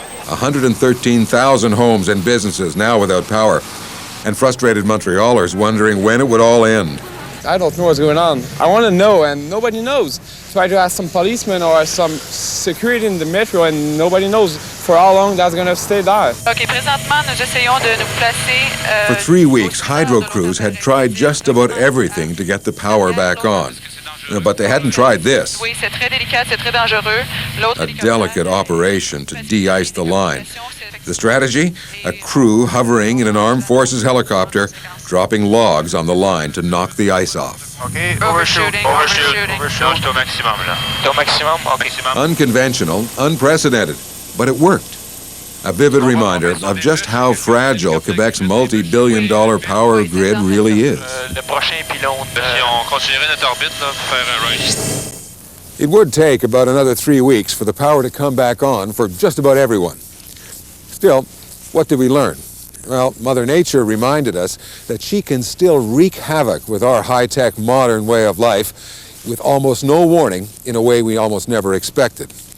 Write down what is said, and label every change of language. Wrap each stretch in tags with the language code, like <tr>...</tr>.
<en>113,000 homes and businesses now without power, and frustrated Montrealers wondering when it would all end. I don't know what's going on. I want to know, and nobody knows. Try to ask some policemen or some security in the metro, and nobody knows for how long that's going to stay there.</en> <fr>Okay, présentement, nous essayons de nous placer.</fr> <en>For 3 weeks, hydro crews had tried just about everything to get the power back on. But they hadn't tried this.</en> <fr>Oui, c'est très délicat, c'est très dangereux.</fr> <en>A delicate operation to de-ice the line. The strategy? A crew hovering in an armed forces helicopter, dropping logs on the line to knock the ice off. Okay, overshooting. Overshoot</en> <fr>au maximum, là. Au maximum, okay.</fr> <en>Unconventional, unprecedented, but it worked. A vivid reminder of just how fragile Quebec's multi-billion-dollar power grid really is.</en> <fr>Le prochain pylône. Si on continuerait notre orbite, là, pour faire un race.</fr> <en>It would take about another 3 weeks for the power to come back on for just about everyone. Still, what did we learn? Well, Mother Nature reminded us that she can still wreak havoc with our high-tech modern way of life with almost no warning in a way we almost never expected.</en>